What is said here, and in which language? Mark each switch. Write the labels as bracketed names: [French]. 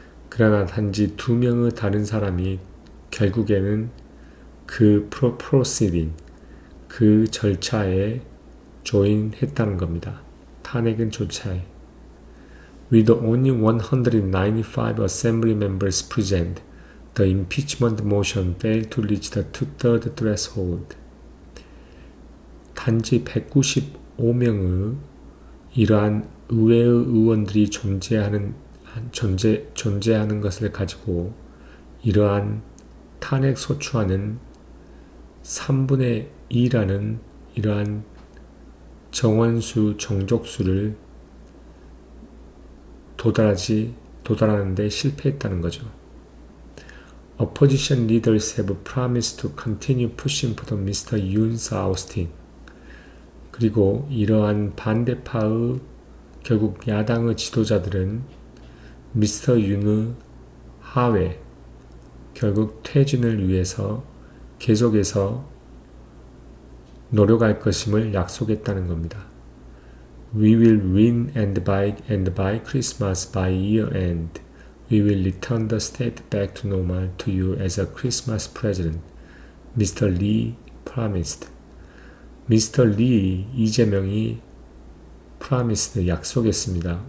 [Korean] 그러나 단지 2명의 다른 사람이 결국에는 그 proceeding, 그 절차에 조인했다는 겁니다. 탄핵은 절차에. [English] With only 195 assembly members present, the impeachment motion failed to reach the two-thirds threshold. [Korean] 단지 195명의 이러한 의회의 의원들이 존재하는 것을 가지고 이러한 탄핵 소추안은 3분의 2라는 이러한 정족수를 도달하는데 실패했다는 거죠. [English] Opposition leaders have promised to continue pushing for the Mr. Yoon's ousting. [Korean] 그리고 이러한 반대파의 결국 야당의 지도자들은 미스터 윤의 하회, 결국 퇴진을 위해서 계속해서 노력할 것임을 약속했다는 겁니다. [English] We will win and by Christmas, by year end, we will return the state back to normal to you as a Christmas present, Mr. Lee promised. [Korean] 미스터 리 이재명이 promised 약속했습니다.